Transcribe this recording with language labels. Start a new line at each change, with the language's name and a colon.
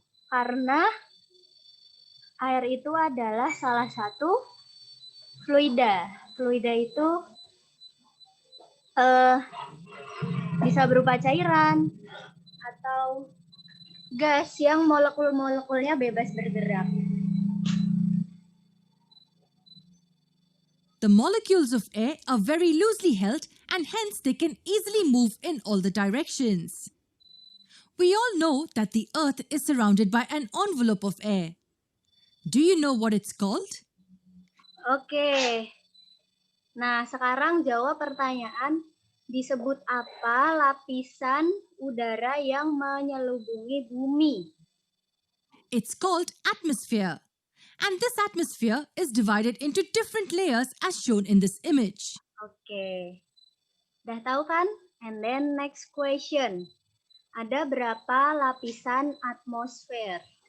Indonesian: Karena air itu adalah salah satu fluida. Fluida itu bisa berupa cairan atau gas yang molekul-molekulnya bebas bergerak.
English: The molecules of air are very loosely held and hence they can easily move in all the directions. We all know that the Earth is surrounded by an envelope of air. Do you know what it's called?
Indonesian: Oke. Nah, sekarang jawab pertanyaan, disebut apa lapisan udara yang menyelubungi bumi?
English: It's called atmosphere. And this atmosphere is divided into different layers as shown in this image.
Indonesian: Oke. Udah tahu kan?
English: And then next question.
Indonesian: Ada berapa lapisan atmosfer?